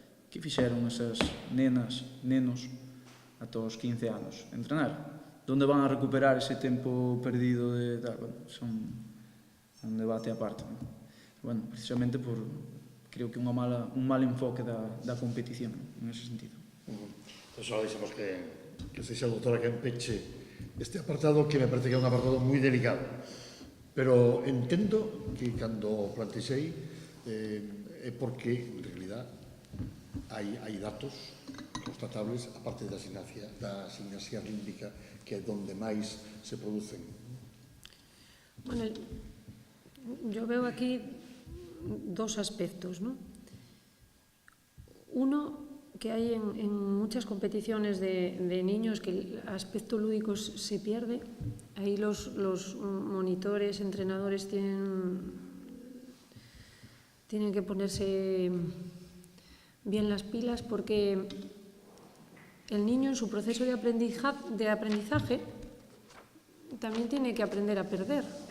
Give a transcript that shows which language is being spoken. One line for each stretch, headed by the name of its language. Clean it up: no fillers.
Galician: Que fixeron esas nenas, nenos, ata os 15 anos? Entrenar. Donde van a recuperar ese tempo perdido de tal? Son un debate aparte, non? Bueno, precisamente creo que un mal enfoque da competición, en ese sentido. Entón, só deixamos que sexa a doutora que empeche este apartado, que me parece que é un apartado moi delicado. Pero entendo que cando plantexei é porque, en realidad, hai datos constatables, aparte da gimnasia rítmica, que é donde máis se producen.
Spanish: Bueno, yo veo aquí dos aspectos, ¿no? Uno, que hay en muchas competiciones de niños que el aspecto lúdico se pierde. Ahí los monitores, entrenadores tienen que ponerse bien las pilas, porque el niño en su proceso de aprendizaje también tiene que aprender a perder.